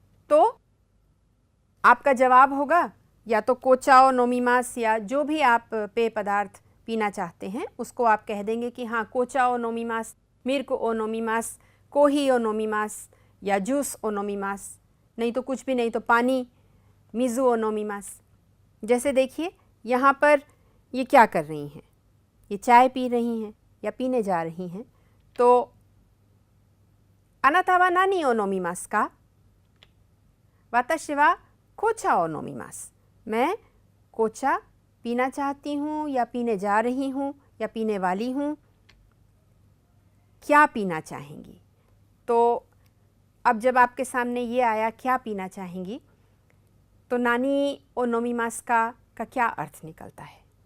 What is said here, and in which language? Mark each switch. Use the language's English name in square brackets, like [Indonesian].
[Hindi] तो आपका जवाब होगा या तो [Japanese] कोचा ओ नोमिमास, [Hindi] या जो भी आप पेय पदार्थ पीना चाहते हैं उसको आप कह देंगे कि हाँ कोचा ओ नोमिमास, [Japanese] मिर्क ओ नोमिमास, कोही ओ नोमिमास [Hindi] या [Japanese] जूस ओ नोमिमास, [Hindi] नहीं तो कुछ भी नहीं तो पानी, [Japanese] मिज़ू ओ नोमिमास। [Hindi] जैसे देखिए यहाँ पर ये क्या कर रही हैं, ये चाय पी रही हैं या पीने जा रही हैं। [Japanese] तो अनाता वा नानी ओ नोमिमास का? वाताशी वा कोचा ओ नोमिमास, [Hindi] मैं कोचा पीना चाहती हूँ या पीने जा रही हूँ या पीने वाली हूँ। क्या पीना चाहेंगी? तो अब जब आपके सामने ये आया क्या पीना चाहेंगी, तो [Japanese] नानी ओ नोमिमास का [Hindi] क्या अर्थ निकलता है?